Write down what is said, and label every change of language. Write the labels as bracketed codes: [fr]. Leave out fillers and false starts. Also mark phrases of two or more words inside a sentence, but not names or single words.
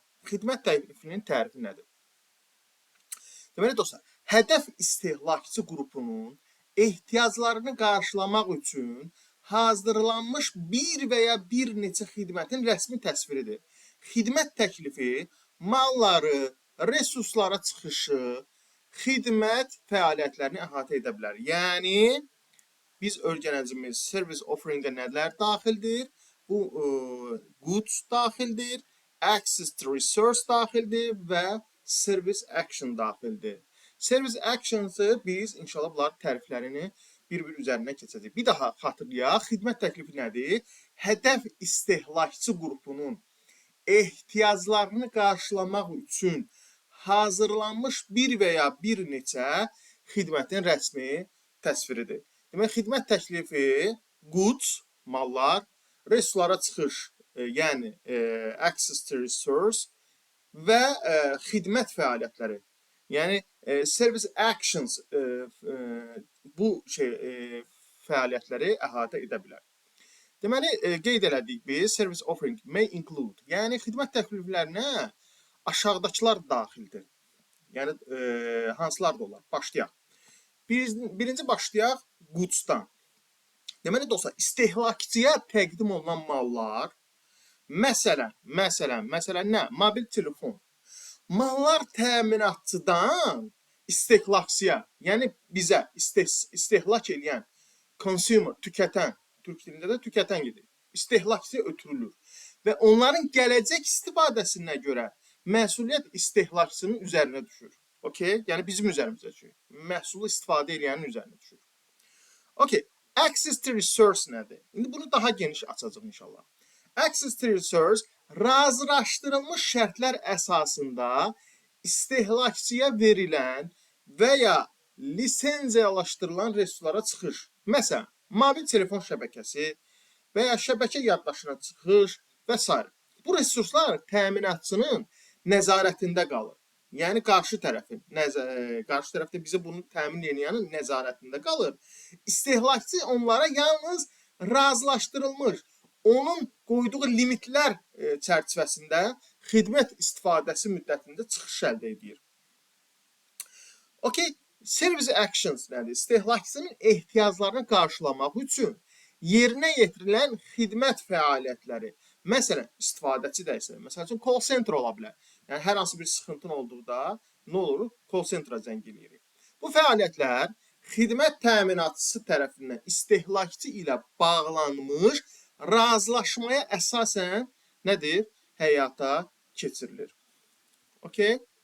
[az] Xidmət təklifinin tərifi nədir? Deməli dostlar, hədəf istehlakçı qrupunun ehtiyaclarını qarşılamaq üçün hazırlanmış bir və ya bir neçə xidmətin rəsmi təsviridir. Xidmət təklifi malları, resurslara çıxışı, xidmət fəaliyyətlərini əhatə edə bilər. Yəni, biz öyrənəcəyimiz [en] service offering-ə [az] nələr daxildir? Bu, goods daxildir, [en] access to resource [az] daxildir və [en] service action [az] daxildir. [en] Service actions-ı [az] biz inşallah bunların təriflərini bir-bir üzərinə keçəcəyik. Bir daha xatırlayaq, xidmət təklifi nədir? Hədəf istehlakçı qrupunun ehtiyaclarını qarşılamaq üçün hazırlanmış bir və ya bir neçə xidmətin rəsmi təsviridir. Demək, xidmət təklifi goods, mallar, resurslara çıxış, yəni [en] access to resource [az] və xidmət fəaliyyətləri. Yəni [en] service actions [az] bu fəaliyyətləri əhatə edə bilər. Deməli, qeyd elədik biz, [en] service offering may include, [az] yəni xidmət təkliflərinə aşağıdakılar daxildir. Yəni, hansılar da olar? Başlayaq. Birinci başlayaq goods-dan. Deməli, dostlar, istehlakçıya təqdim olunan mallar, məsələn nə? Mobil telefon. Mallar təminatçıdan istehlakçıya, yəni bizə istehlak edən, consumer, tükətən, türk dilində də tükətən gedir, istehlakçıya ötürülür və onların gələcək istifadəsinə görə məsuliyyət istehlakçının üzərinə düşür. Okay? Yəni bizim üzərimizə düşür. Məhsulu istifadə edənin üzərinə düşür. Okay. [en] Access to resource [az] nədir? İndi bunu daha geniş açacaq inşallah. [en] Access to resource [az] razılaşdırılmış şərtlər əsasında istehlakçıya verilən və ya lisenziyalaşdırılan resurslara çıxış. Məsələn, mobil telefon şəbəkəsi və ya şəbəkə yaddaşına çıxış və s. Bu resurslar təminatçının nəzarətində qalır. Yəni qarşı tərəfdə bizə bunu təmin edənin nəzarətində qalır. İstehlakçı onlara yalnız razılaşdırılmış, onun qoyduğu limitlər çərçivəsində xidmət istifadəsi müddətində çıxış əldə edir. Okay, [en] service actions [az] nədir? İstehlakçının ehtiyaclarını qarşılamaq üçün yerinə yetirilən xidmət fəaliyyətləri. Məsələn, istifadəçi də isə, məsəl üçün [en] call center [az] ola bilər. Yəni, hər hansı bir sıxıntın olduğunda nə olur? [en] Call center'a [az] zəng edirik. Bu fəaliyyətlər xidmət təminatçısı tərəfindən istehlakçı ilə bağlanmış razılaşmaya əsasən nədir? Həyata keçirilir. Okay?